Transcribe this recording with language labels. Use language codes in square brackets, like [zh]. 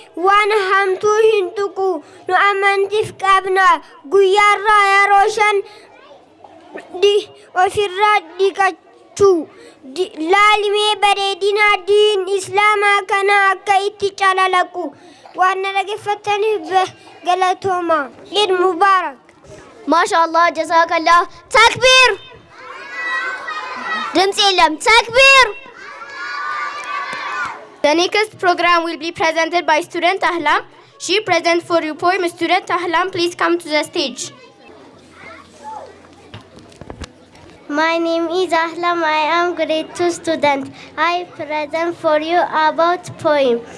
[om] waan hamtuu hin tuqu nu amantiif qabna guyyaarraa yeroo 5 ofirraa dhiqachuu laalimee bareedina diin islaamaa kana akka itti calalaqu waan dhaggeeffataniif galatooma. [ar] Eid Mubarak. [am] ማሻአላህ ጀዛከላህ። ተክቢር። ድምጽ የለም። ተክቢር። [en] The next program will be presented by student Ahlam. She presents for you poem. Student Ahlam, please come to the stage. My name is Ahlam. I am grade 2 student. I present for you about poem.